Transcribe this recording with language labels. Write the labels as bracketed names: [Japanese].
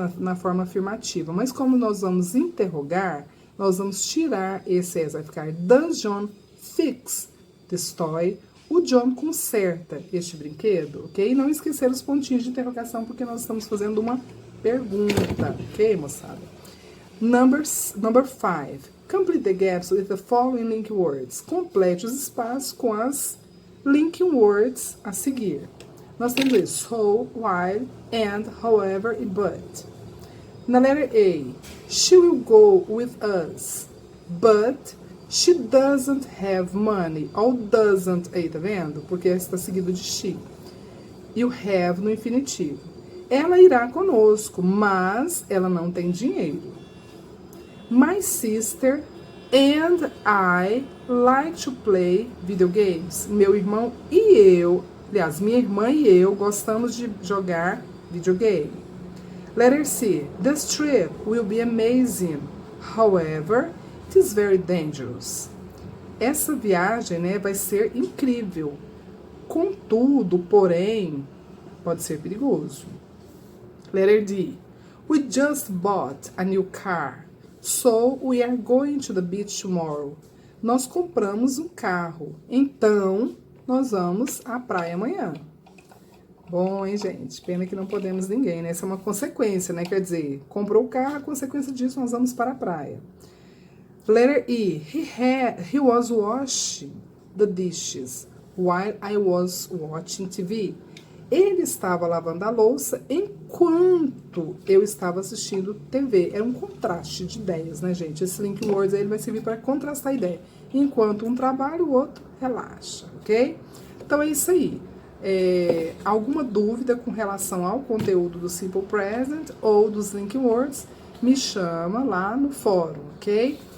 [Portuguese] Na forma afirmativa. Mas como nós vamos interrogar, nós vamos tirar esse ES. Vai ficar, [English] does John fix this toy? [Portuguese] O John conserta este brinquedo, ok? Não esquecer os pontinhos de interrogação, porque nós estamos fazendo uma pergunta, ok, moçada? [English] Number 5. Complete the gaps with the following link words. [Portuguese] Complete os espaços com as linking words a seguir. Nós temos aí, so, while, and, however e but. Na letra A, [English] she will go with us, but she doesn't have money. [Portuguese] Olha o doesn't aí, tá vendo? Porque está seguido de she. E o have no infinitivo. Ela irá conosco, mas ela não tem dinheiro. [English] My sister and I like to play video games. [Portuguese] Meu irmão e eu, aliás, minha irmã e eu gostamos de jogar videogame. [English] Letter C. This trip will be amazing. However, it is very dangerous. [Portuguese] Essa viagem, né, vai ser incrível. Contudo, porém, pode ser perigoso. [English] Letter D. We just bought a new car. So, we are going to the beach tomorrow. [Portuguese] Nós compramos um carro, então nós vamos à praia amanhã. Bom, hein, gente? Pena que não podemos ninguém, né? Essa é uma consequência, né? Quer dizer, comprou o carro, a consequência disso, nós vamos para a praia. [English] Letter E. He was washing the dishes while I was watching TV. [Portuguese] Ele estava lavando a louça enquanto eu estava assistindo TV. É um contraste de ideias, né, gente? Esse link words aí ele vai servir para contrastar a ideia. Enquanto um trabalha, o outro relaxa, ok? Então é isso aí. Alguma dúvida com relação ao conteúdo do Simple Present ou dos link words, me chama lá no fórum, ok?